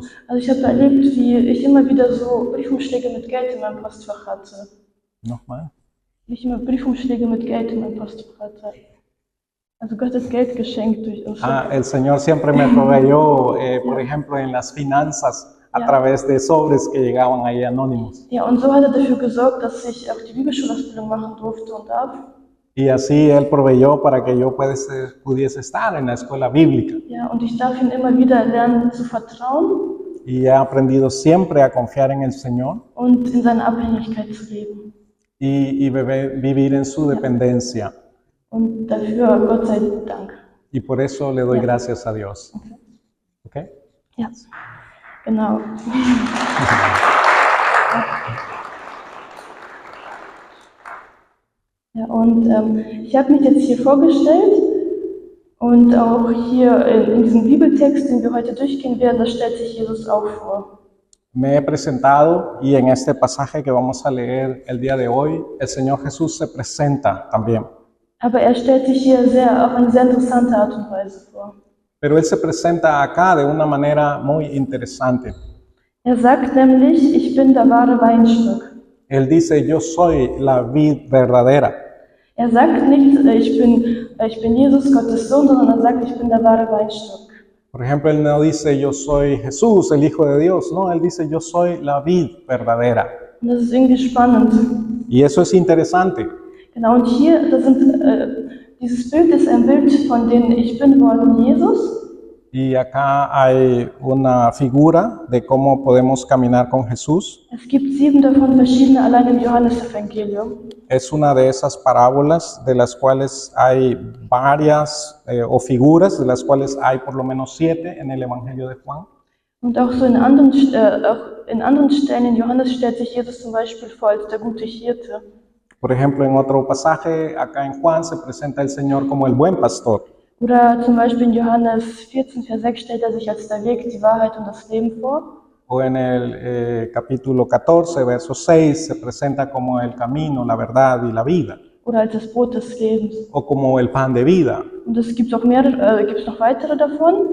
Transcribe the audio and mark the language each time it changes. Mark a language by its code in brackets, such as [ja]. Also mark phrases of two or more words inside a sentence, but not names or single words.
[de] Ja, also ich habe erlebt, wie ich immer wieder so Briefumschläge mit Geld in meinem Postfach hatte. Nochmal. Wie ich immer Briefumschläge mit Geld in meinem Postfach hatte. Also Gott hat Geld geschenkt durch uns. [es] El Señor siempre me proveyó, por ejemplo, en las finanzas, a través de sobres que llegaban ahí anónimos. [de] Ja, und so hat er dafür gesorgt, dass ich auch die Bibelschulausbildung machen durfte und darf. [es] Y así Él proveyó para que yo pudiese estar en la escuela bíblica. [de] Ja, und ich darf ihm immer wieder lernen zu vertrauen [es] Y he aprendido siempre a confiar en el Señor [de] und in seiner Abhängigkeit zu leben. [es] y vivir en su dependencia. [de] Und dafür Gott sei Dank. [es] Y por eso le doy gracias a Dios. ¿Ok? [de] Ja, genau. Ja, und ich habe mich jetzt hier vorgestellt und auch hier in diesem Bibeltext, den wir heute durchgehen werden, da stellt sich Jesus auch vor. [es] Me he presentado y en este pasaje que vamos a leer el día de hoy, el Señor Jesús se presenta también. [de] Aber er stellt sich hier auf eine sehr interessante Art und Weise vor. [es] Pero Él se presenta acá de una manera muy interesante. [de] Er sagt nämlich, ich bin der wahre Weinstock. [es] Él dice, yo soy la vid verdadera. [de] Er sagt nicht, ich bin Jesus, Gottes Sohn, sondern er sagt, ich bin der wahre Weinstock. [es] Por ejemplo, Él no dice, yo soy Jesús, el Hijo de Dios. No, Él dice, yo soy la vid verdadera. [de] Und das ist irgendwie spannend. [es] Y eso es interesante. [de] Genau, und hier, dieses Bild ist ein Bild von den Ich Bin-Worten Jesus. [es] Y acá hay una figura de cómo podemos caminar con Jesús. [de] Es gibt 7 davon verschiedene allein im Johannesevangelium. [es] Es una de esas parábolas de las cuales hay varias o figuras de las cuales hay por lo menos 7 en el Evangelio de Juan. [de] Und auch so in anderen Stellen in Johannes stellt sich Jesus zum Beispiel vor als der gute Hirte. [es] Por ejemplo, en otro pasaje acá en Juan se presenta el Señor como el buen pastor. [de] Oder zum Beispiel in Johannes 14, Vers 6 stellt er sich als der Weg, die Wahrheit und das Leben vor. [es] O en el capítulo 14, verso 6, se presenta como el camino, la verdad y la vida. [de] Oder als das Brot des Lebens. [es] O como el pan de vida. [de] Und es gibt auch gibt's noch weitere davon.